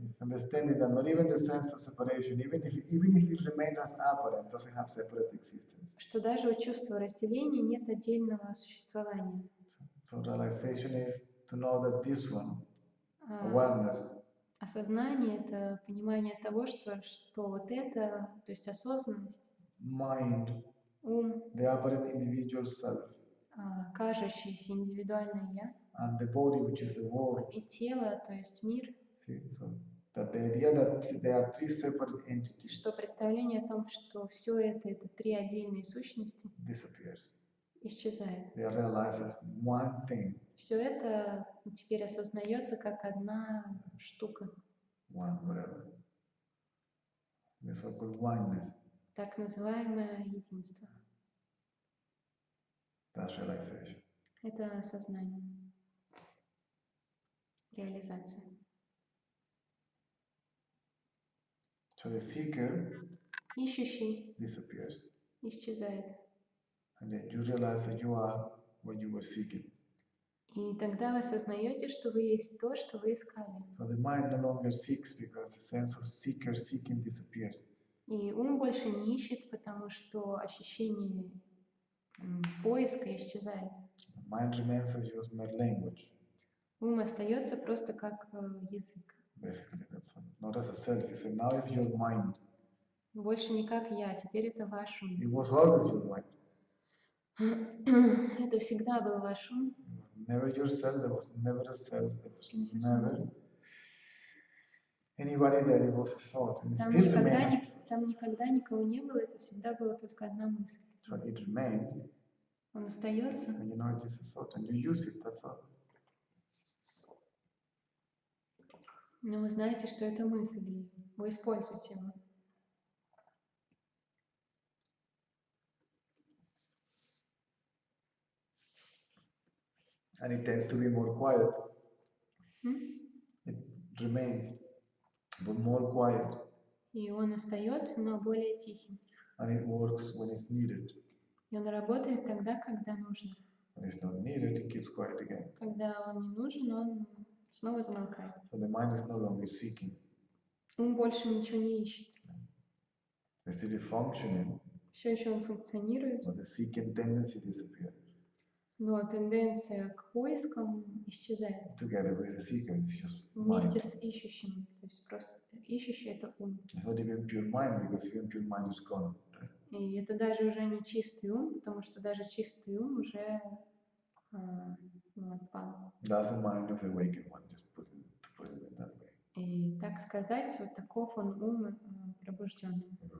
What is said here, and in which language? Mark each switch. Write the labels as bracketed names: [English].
[English] It's understanding that not even the sense of separation, even if it remains as apparent, doesn't have separate existence. [Russian] Что даже у чувства разделения нет отдельного существования. [English] So realization is to know that this one, awareness, [Russian] Осознание — это понимание того, что вот это, то есть осознанность, [English] mind, [Russian] ум, [English] the apparent individual self, [Russian] кажущееся индивидуальное я, [English] and the body, which is the world. [Russian] и тело, то есть мир, [English] See, so that the idea that there are 3 separate entities [Russian] что представление о том, что все это 3 отдельные сущности, [English] disappears. [Russian] исчезает. [English] They are realized as one thing, [Russian] Все это теперь осознается как одна штука, [English] one whatever. The so-called oneness. [Russian] так называемое единство. [English] That's realization. [Russian] Это осознание, реализация. [English] So the seeker [Russian] Ищущий [English] disappears, [Russian] исчезает. [English] and then you realize that you are what you were seeking. [Russian] И тогда вы осознаете, что вы есть то, что вы искали. [English] So the mind no longer seeks because the sense of seeker seeking disappears. [Russian] И ум больше не ищет, потому что ощущение поиска исчезает. [English] Mind remains as your mere language. [Russian] Ум остается просто как язык. [English] Basically, that's all. Not as a self. You say, now it's your mind. [Russian] Больше не как я, теперь это ваш ум. [English] It was always your mind. [Russian] Это всегда был ваш ум. [English] It was never yourself. There was never a self. There was never anybody there. It was a thought. And it [Russian] Там [English] still remains. [Russian] никогда никого не было, это всегда была только одна мысль. [English] So it remains. [Russian] Он остается. [English] And you know it is a thought. And you use it. That's all. [Russian] Но вы знаете, что это мысль, и вы используете его. [English] And it tends to be more quiet. М? It remains, but more quiet. [Russian] И он остается, но более тихим. [English] And it works when it's needed. [Russian] И он работает тогда, когда нужно. [English] When it's not needed, it keeps quiet again. [Russian] Когда он не нужен, он снова замолкает. [English] So the mind is no longer seeking. [Russian] Он больше ничего не ищет. [English] It's still functioning, [Russian] Все еще он функционирует, [English] but the seeking tendency disappears. [Russian] но тенденция к поискам исчезает [English] Together with the seeker, it's just [Russian] вместе [English] mind. [Russian] с ищущим. То есть просто ищущий — это ум. [English] It's not even pure mind, because even pure mind is gone. Right? [Russian] И это даже уже не чистый ум, потому что даже чистый ум уже отпал. [English] That's the mind of the awakened one, just to put it in that way. [Russian] И так сказать, вот таков он ум пробужденный.